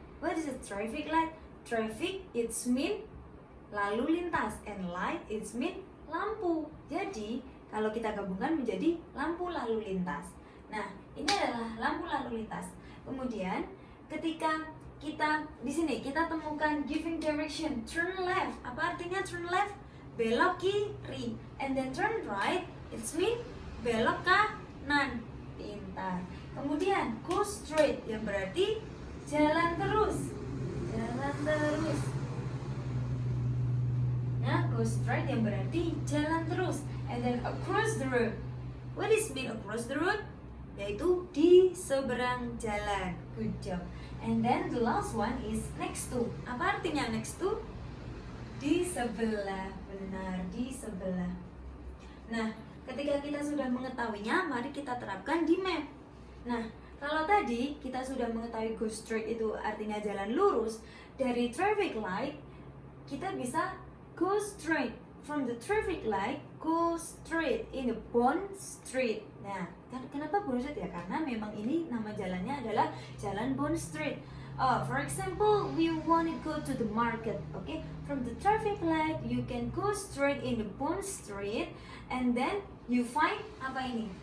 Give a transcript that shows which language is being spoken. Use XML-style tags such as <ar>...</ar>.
<en>What is a traffic light? Traffic it's mean lalu lintas, and light it's mean lampu.</en> <id>Jadi kalau kita gabungkan menjadi lampu lalu lintas. Nah, ini adalah lampu lalu lintas. Kemudian ketika kita di sini kita temukan giving direction, turn left. Apa artinya turn left? Belok kiri.</id> <en>And then turn right, it's mean</en> <id>belok kanan. Pintar. Kemudian go straight, yang berarti jalan terus. Jalan terus. Nah, go straight yang berarti jalan terus.</id> <en>And then across the road. What is mean across the road?</en> <id>Yaitu di seberang jalan. Good job.</id> <en>And then the last one is next to.</en> <id>Apa artinya next to? Di sebelah. Benar, di sebelah. Nah, ketika kita sudah mengetahuinya, mari kita terapkan di map. Nah, kalau tadi kita sudah mengetahui go straight itu artinya jalan lurus.</id> <en>Dari traffic light,</en> <id>kita bisa</id> <en>go straight from the traffic light, go straight in the Bond Street.</en> <id>Nah, kenapa Bond Street ya? Karena memang ini nama jalannya adalah Jalan Bond Street.</id> <en>For example, we want to go to the market. Okay, from the traffic light, you can go straight in the Bond Street, and then you find</en> <id>apa ini?</id>